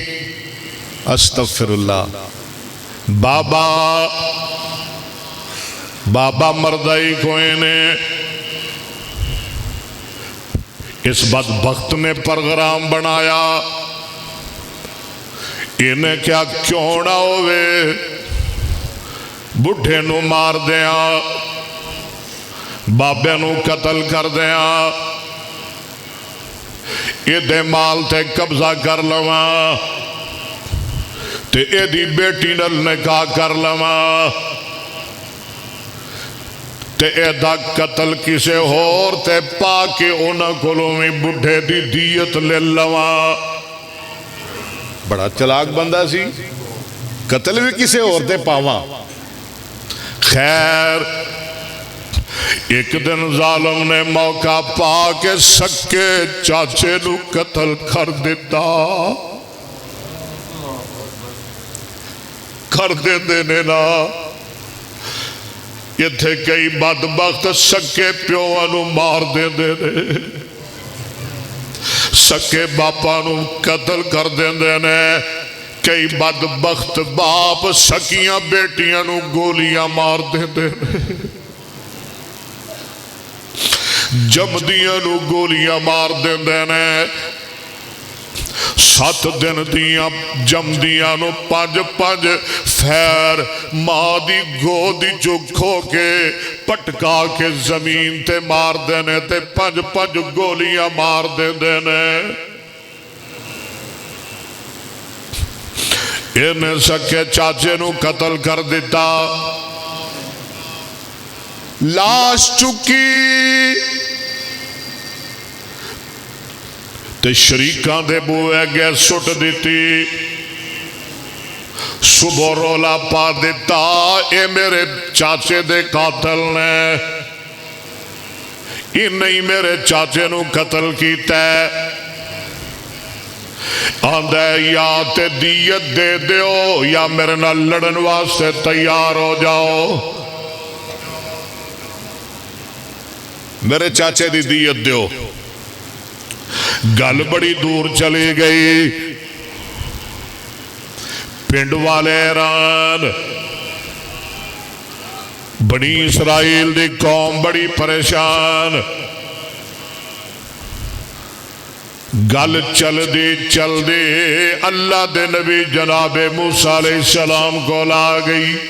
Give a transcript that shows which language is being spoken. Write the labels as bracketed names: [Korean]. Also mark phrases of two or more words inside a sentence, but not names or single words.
[Arabic] استغفر اللہ. [Punjabi] بابا مردہ ہی کوئی نہیں. اس بدبخت نے پروگرام بنایا، انہیں کیا کیوں نہ ہوئے بڑھے نو مار دیاں، بابے نو قتل کر دیاں، یہ دے مال تے قبضہ کر لواں تے اے دی بیٹی نال نکاح کر لواں تے اے دا قتل کسے ہور تے پا کے انہاں کولوں میں بڑھے دی دیت لے لواں. بڑا چلاک بندہ سی، قتل بھی کسے اور تے پاواں. خیر ایک دن ظالم نے موقع پا کے سکے چاچے نو قتل کر دیتا. کر دے دینے نا. یہ تھے کئی بدبخت سکے پیوہ نو مار دے دینے، سکے باپا نو قتل کر دے دینے. کئی بدبخت باپ سکیاں بیٹیاں نو گولیاں مار دے دینے، جمدیاں نو گولیاں مار دے دینے. 7 دن دیاں جمدیاں نو 5 فیر ماں دی گودی جو کھو کے پٹکا کے زمین تے مار دینے تے 5 گولیاں مار دے دینے. انہیں سکے چاچے نو قتل کر دیتا. لاش چکی تے شریکاں دے بوئے گئے سٹ دیتی. صبح رولا پا دیتا اے میرے چاچے دے قاتل نے، یہ نہیں میرے چاچے نو قتل کیتا ہے. آندھے یا تے دیت دے دیو یا میرے نال لڑن واسطے تیار ہو جاؤ. میرے چاچے دی دیت دیو. گل بڑی دور چلی گئی. پنڈ والے حیران، بنی اسرائیل دی قوم بڑی پریشان، گل چل دی اللہ دے نبی جناب موسیٰ [Arabic] علیہ السلام [Punjabi] کو لا گئی۔